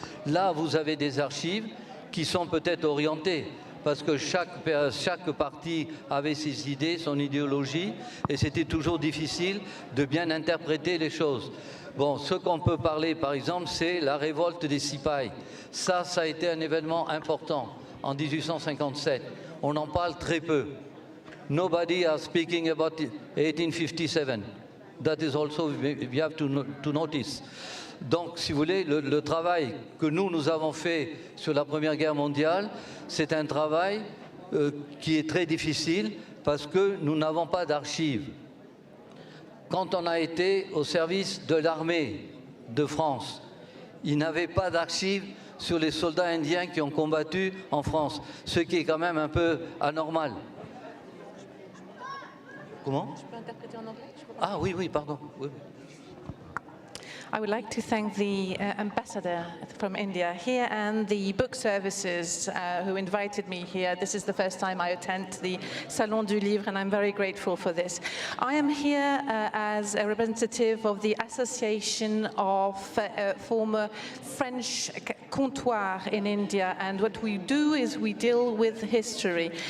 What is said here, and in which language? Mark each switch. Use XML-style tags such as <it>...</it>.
<fr>Là, vous avez des archives qui sont peut-être orientées, parce que chaque parti avait ses idées, son idéologie, et c'était toujours difficile de bien interpréter les choses. Bon, ce qu'on peut parler, par exemple, c'est la révolte des Sipahis. Ça a été un événement important en 1857. On en parle très peu.</fr> <en>Nobody is speaking about 1857. That is also, we have to notice.</en> <fr>Donc, si vous voulez, le travail que nous avons fait sur la Première Guerre mondiale, c'est un travail qui est très difficile parce que nous n'avons pas d'archives. Quand on a été au service de l'armée de France, ils n'avaient pas d'archives sur les soldats indiens qui ont combattu en France, ce qui est quand même un peu anormal. Comment? Je peux interpréter en anglais? Ah oui, pardon. Oui.</fr> <en>I would like to thank the ambassador from India here and the book services who invited me here. This is the first time I attend the Salon du Livre, and I'm very grateful for this. I am here as a representative of the Association of former French comptoirs in India, and what we do is we deal with history.</en>